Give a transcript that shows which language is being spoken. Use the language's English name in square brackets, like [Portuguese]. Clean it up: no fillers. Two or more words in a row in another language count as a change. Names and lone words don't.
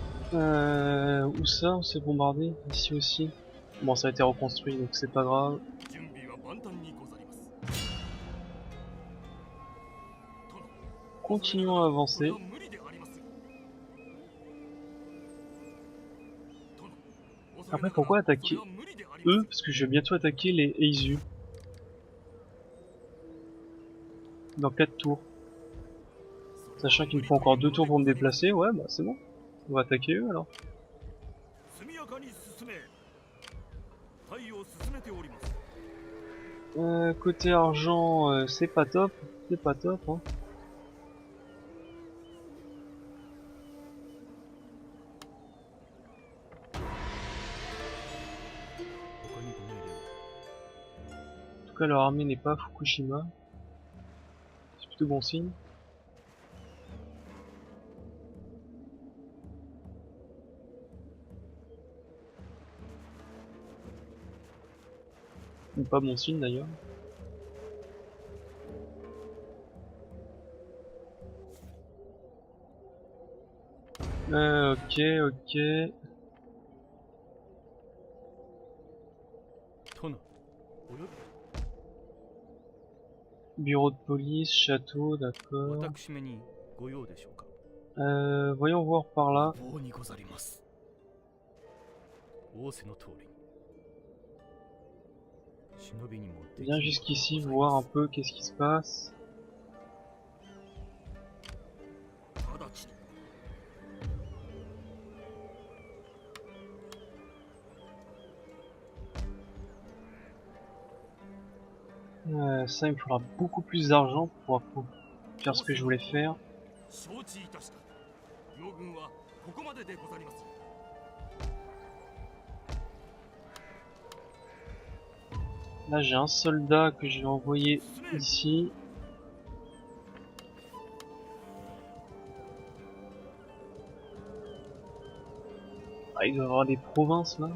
[French] Où ça? On s'est bombardé? Ici aussi. Bon, ça a été reconstruit, donc c'est pas grave. [Japanese] 準備は万端にござります。 [French] Continuons à avancer. [Japanese] これは無理であります。 [French] Après, pourquoi attaquer eux? Parce que je vais bientôt attaquer les Eizu. Dans 4 tours. Sachant qu'il me faut encore 2 tours pour me déplacer, ouais, bah c'est bon. On va attaquer eux alors. [Japanese] 速やかに進め。隊を進めております。 [French] Côté argent, c'est pas top. C'est pas top, hein. En tout cas, leur armée n'est pas à Fukushima. C'est plutôt bon signe. Ou pas bon signe d'ailleurs. Ok, ok. [Japanese] 殿、およ [French] Bureau de police, château, [Japanese] び [French] d'accord. [Japanese] 私めにご用でしょうか。 [French] Voyons voir par là. [Japanese] 棒にござります。仰せの通りに。忍びにもでき [French] Viens jusqu'ici voir un peu qu'est-ce qui se passe. [Japanese] 直ちに。 [French] Ça, il me faudra beaucoup plus d'argent pour pouvoir faire ce que je voulais faire. [Japanese] 承知いたした。両軍はここまででござります。 [French] Là, j'ai un soldat que je vais envoyer ici. Ah, il doit y avoir des provinces là.